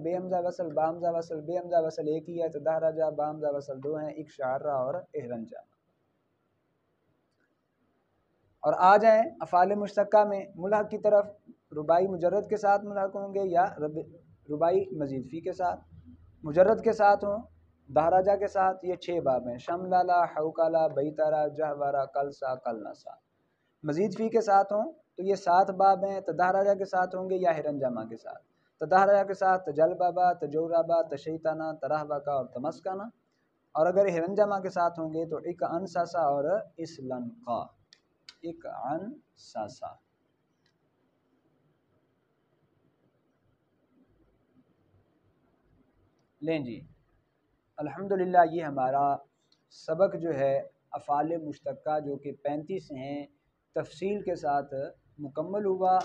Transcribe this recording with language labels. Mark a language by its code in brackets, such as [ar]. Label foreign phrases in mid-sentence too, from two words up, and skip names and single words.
[ur] بے حمزہ وصل، با حمزہ وصل، بے حمزہ وصل 1 ہی ہے تو دحرجہ، با حمزہ وصل 2 ہیں، اقشعرہ اور احرنجہ۔ اور آ جائیں افعال مشتقہ میں ملحق کی طرف، ربائی مجرد کے ساتھ ملحق ہوں گے یا ربائی مزید فی کے ساتھ، مجرد کے ساتھ ہوں، دہراجہ کے ساتھ. یہ 6 باب ہیں: شملالہ، حوکالہ، بیتارہ، جہورہ، کلسا، کلنسا. مزید فی کے ساتھ ہوں تو یہ 7 باب ہیں. تدہراجہ کے ساتھ ہوں گے یا ہرنجامہ کے ساتھ. تدہراجہ کے ساتھ تجلبابا، تجورابا، تشیطانہ، ترہبکا اور تمسکانہ. اور اگر ہرنجامہ کے ساتھ ہوں گے تو ایک انساسا اور اسلنقا. ایک انساسا. لیں جی، الحمدللہ یہ ہمارا سبق جو ہے افعال مشتقہ جو کہ 35 ہیں تفصیل کے ساتھ مکمل ہوا.